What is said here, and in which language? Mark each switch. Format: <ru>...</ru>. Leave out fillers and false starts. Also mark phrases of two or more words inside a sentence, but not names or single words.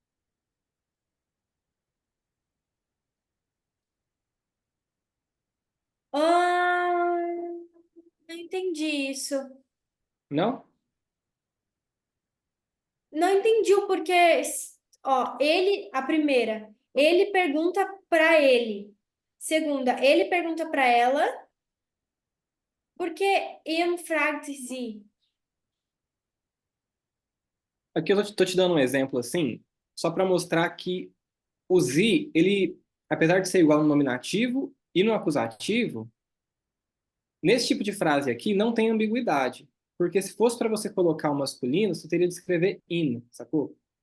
<pt>Ah, não entendi isso. Não? Não entendi o porquê. Ó, ele, a primeira, ele pergunta pra ele. Segunda, ele pergunta pra ela, porque</pt> <de>ihm fragt sie.</de> <pt>Aqui eu tô te dando um exemplo assim, só para mostrar que o Z, ele, apesar de ser igual no nominativo e no acusativo, nesse tipo de frase aqui não tem ambiguidade. Porque se fosse para você colocar o masculino, você teria de escrever in, sacou?</pt>